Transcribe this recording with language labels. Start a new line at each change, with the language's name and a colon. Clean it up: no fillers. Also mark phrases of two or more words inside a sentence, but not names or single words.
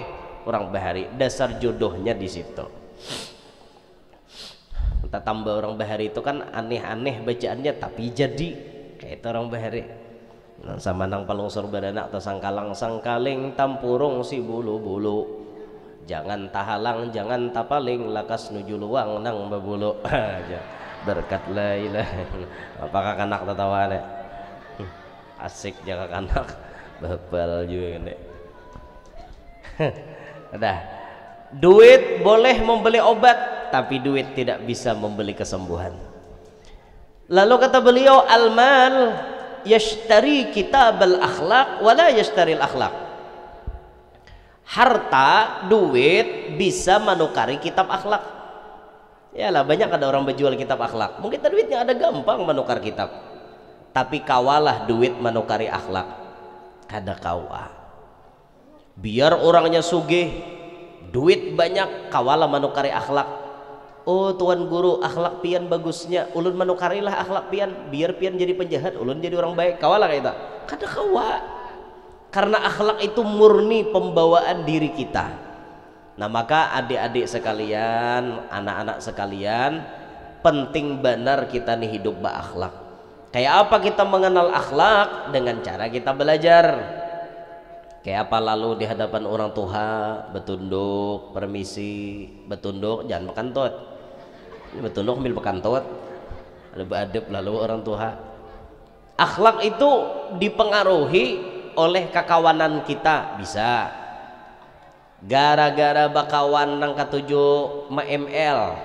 Indonesian: Orang bahari dasar jodohnya di situ. Kita tambah orang bahari itu kan aneh-aneh bacaannya tapi jadi kayak itu orang bahari.
Banjar: Sama nang palungsur baranak atau sangkaling tampurung si bulu-bulu. Jangan tahalang, jangan tapaling, lakas nuju luang nang babulu.
Arabic: Berkat la ilaha.
Indonesian: Apakah kanak tertawa nih?
Banjar: Asik jaga kanak. Babal juga ini.
Indonesian: Udah. Duit boleh membeli obat, tapi duit tidak bisa membeli kesembuhan. Lalu kata beliau,
Arabic: al-mal yashtari kitabal akhlaq wala yashtari al-akhlaq.
Banjar: Harta, duit bisa menukari kitab akhlak. Yalah banyak ada orang berjual kitab akhlak. Mungkin duitnya ada gampang menukar kitab. Tapi kawalah duit menukari akhlak. Kada kawa. Biar orangnya sugih, duit banyak, kawalah menukari akhlak. Oh tuan guru, akhlak pian bagusnya, ulun menukarilah akhlak pian, biar pian jadi penjahat, ulun jadi orang baik. Kawalah kayak itu. Kada kawa. Karena akhlak itu murni pembawaan diri kita.
Indonesian: Nah maka adik-adik sekalian, anak-anak sekalian, penting benar kita nih hidup berakhlak. Kayak apa kita mengenal akhlak? Dengan cara kita belajar.
Banjar: Kayak apa lalu di hadapan orang tua betunduk, permisi, betunduk, jangan bekantut. Betunduk ambil bekantut. Lebih adab lalu orang tua.
Indonesian: Akhlak itu dipengaruhi oleh kekawanan kita bisa.
Banjar: Gara-gara bakawan nang katujuh ML.